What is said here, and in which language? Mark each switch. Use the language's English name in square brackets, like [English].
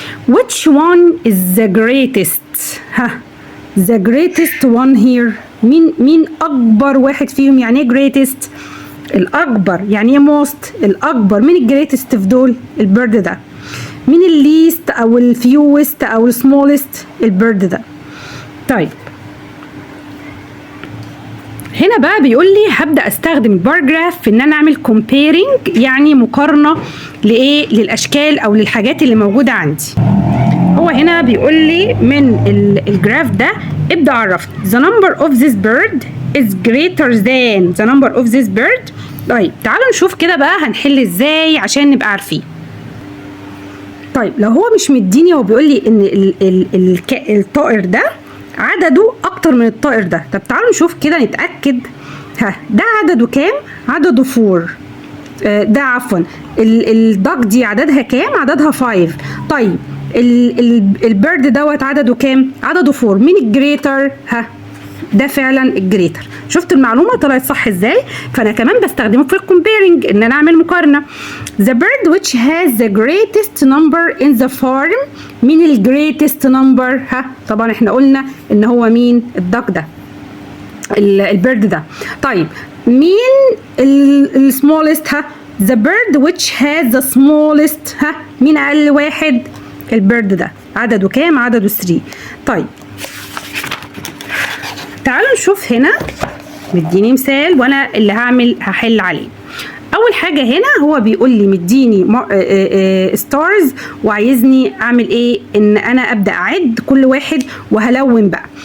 [English] which one is the greatest؟ ها the greatest one here. [Arabic] مين اكبر واحد فيهم؟ يعني ايه [English] greatest؟ [Arabic] الاكبر. يعني ايه [English] most؟ [Arabic] الاكبر. مين الجريتست في دول؟ البرد ده. مين الليست او الفيوست او السمولست؟ البرد ده. طيب هنا بقى بيقول لي هبدا استخدم البار جراف في ان انا اعمل [English] comparing، [Arabic] يعني مقارنه لايه؟ للاشكال او للحاجات اللي موجوده عندي. هو هنا بيقول لي من الجراف ده ابدا عرفني [English] the number of this bird is greater than the number of this bird. [Arabic] طيب تعالوا نشوف كده بقى هنحل ازاي عشان نبقى عارفين. طيب لو هو مش مديني، هو بيقول لي ان الطائر ده عدده اكتر من الطائر ده. طب تعالوا نشوف كده نتاكد. ها ده عدده كام؟ عدده 4. ده عفوا الدك دي عددها كام؟ عددها 5. طيب البرد دوت عدده كام؟ عدده 4. مين الجريتر؟ ها ده فعلا الجريتر. شفت المعلومه طلعت صح ازاي؟ فانا كمان بستخدمه في الكومبيرنج ان انا اعمل مقارنه. [English] the bird which has the greatest number in the farm. [Arabic] مين الجريتست نمبر؟ ها طبعا احنا قلنا ان هو مين؟ الدك ده. البيرد ده. طيب مين السمولست؟ ها [English] the bird which has the smallest. [Arabic] ها مين اقل واحد؟ البيرد ده. عدده كام؟ عدده 3. طيب تعالوا نشوف هنا، مديني مثال وانا اللي هحل عليه. اول حاجه هنا هو بيقول لي مديني ستارز وعايزني اعمل ايه؟ ان انا ابدا اعد كل واحد وهلون بقى.